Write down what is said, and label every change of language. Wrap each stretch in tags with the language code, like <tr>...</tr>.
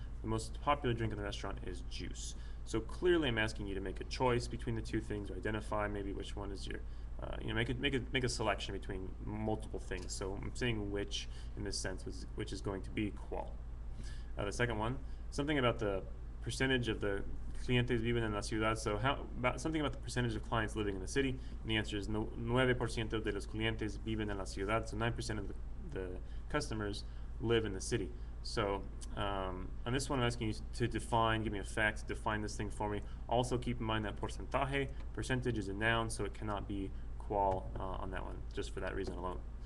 <en>The most popular drink in the restaurant is juice. So clearly I'm asking you to make a choice between the 2 things, or identify maybe which one is your, make a selection between multiple things. So I'm saying which in this sense, which is going to be cuál. The second one, something about the percentage of the</en> <es>clientes viven en la ciudad.</es> <en>So something about the percentage of clients living in the city. And the answer is</en> <es>9% de los clientes viven en la ciudad.</es> <en>So 9% of the customers live in the city. So on this one, I'm asking you to define, give me a fact, define this thing for me. Also keep in mind that porcentaje, percentage, is a noun, so it cannot be cuál on that one, just for that reason alone.</en>